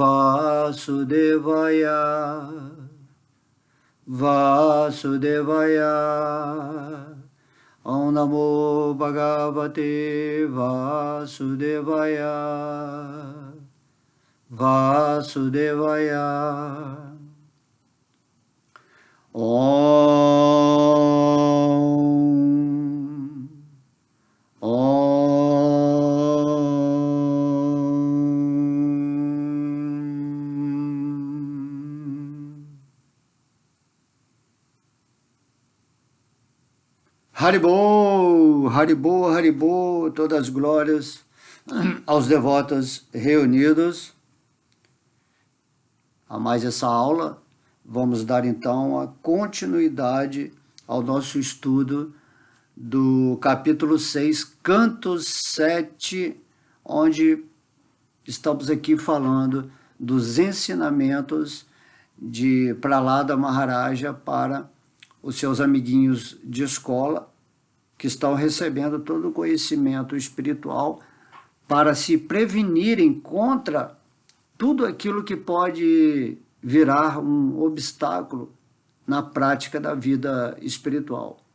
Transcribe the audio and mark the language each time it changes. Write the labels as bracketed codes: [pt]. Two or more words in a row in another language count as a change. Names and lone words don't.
[sa] वासुदेवाय ॐ नमो भगवते वासुदेवाय ॐ [pt] Haribol, Haribol, Haribol, todas as glórias aos devotos reunidos. A mais essa aula, vamos dar então a continuidade ao nosso estudo do capítulo 6, canto 7, onde estamos aqui falando dos ensinamentos de Prahlada Maharaja para os seus amiguinhos de escola, que estão recebendo todo o conhecimento espiritual para se prevenirem contra tudo aquilo que pode virar um obstáculo na prática da vida espiritual.